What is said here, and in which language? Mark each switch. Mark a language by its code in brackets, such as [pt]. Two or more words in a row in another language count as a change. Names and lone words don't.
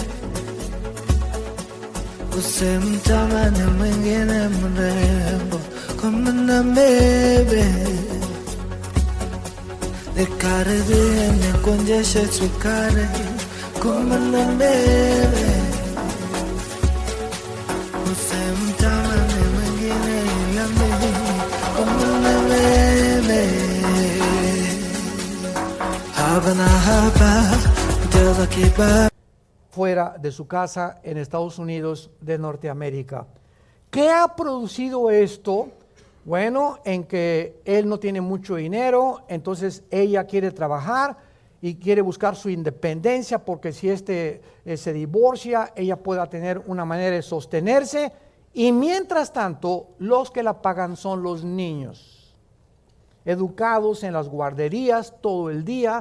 [sw] usimtamani mwingine mrembo kumana mbele, nikaribie nikuonjeshe sukari kumana mbele, usimtamani mwingine ila mimi kumana mbele. [es] Fuera de su casa en Estados Unidos de Norteamérica. ¿Qué ha producido esto? Bueno, en que él no tiene mucho dinero, entonces ella quiere trabajar y quiere buscar su independencia, porque si se divorcia, ella pueda tener una manera de sostenerse, y mientras tanto, los que la pagan son los niños, educados en las guarderías todo el día.